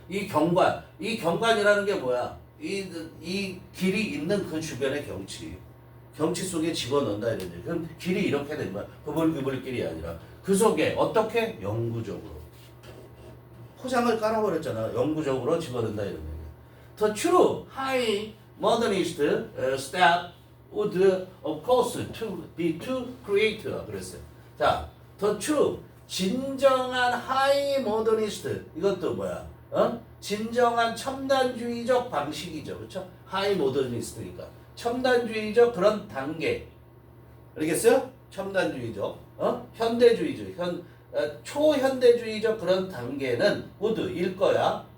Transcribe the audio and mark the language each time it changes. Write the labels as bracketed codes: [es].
[ko] 이 경관이라는 게 뭐야? 이 길이 있는 그 주변의 경치 속에 집어넣는다 이런 얘기. 그럼 길이 이렇게 된 거야. 그불 길이 아니라 그 속에 어떻게? 영구적으로 포장을 깔아버렸잖아. 영구적으로 집어넣는다 이런 얘기. [en] The true high modernist step would of course be to create [ko] 그랬어요. 자, the true 진정한 high modernist 이것도 뭐야? 진정한 첨단주의적 방식이죠, 그렇죠? high modernist니까 첨단주의적 그런 단계. 알겠어요? 첨단주의적, 현대주의적, 초현대주의적 그런 단계는 would 일 거야.